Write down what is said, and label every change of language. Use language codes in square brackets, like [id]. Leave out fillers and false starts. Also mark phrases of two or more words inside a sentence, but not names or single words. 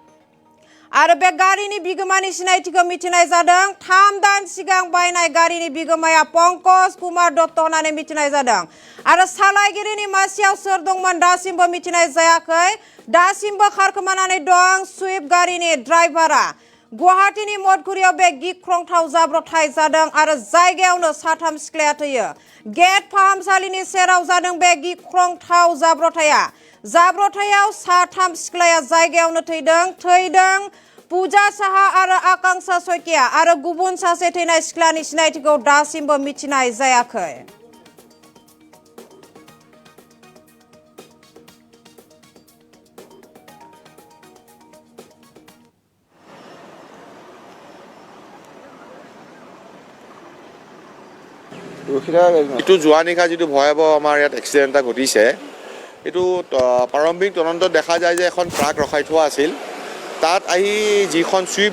[brx] आरो बे गारिनि बिगोमानि सिनायथिखौ मिथिनाय जादों 3 दान सिगां बायनाय गारिनि बिगोमाया पंकज कुमार दत्त होननानै मिथिनाय जादों आरो सालायगिरिनि मासियाव सोर दंमोन दासिमबो मिथिनाय जायाखै दासिमबो खारखोमानानै दं स्विफ्ट गारिनि ड्राइभारा गुवाहाटीनि मठघरियाव बे गिख्रंथाव जाब्रथाय जादों आरो जायगायावनो साथाम सिख्लाया थैयो गेट फाहामसालिनि सेराव जादों बे गिख्रंथाव जाब्रथायाव साथाम सिख्लाया जायगायावनो थैदों पूजा साहा आरो आकांक्षा सयकिया आरो गुबुन सासे थैनाय सिख्लानि सिनायथिखौ दासिमबो मिथिनाय जायाखै [as] এইটো যোৱা নিশা যিটো ভয়াবহ আমাৰ ইয়াত এক্সিডেণ্ট এটা ঘটিছে এইটো প্ৰাৰম্ভিক তদন্তত দেখা যায় যে এখন ট্ৰাক ৰখাই থোৱা আছিল তাত আহি যিখন ছুইফ্ট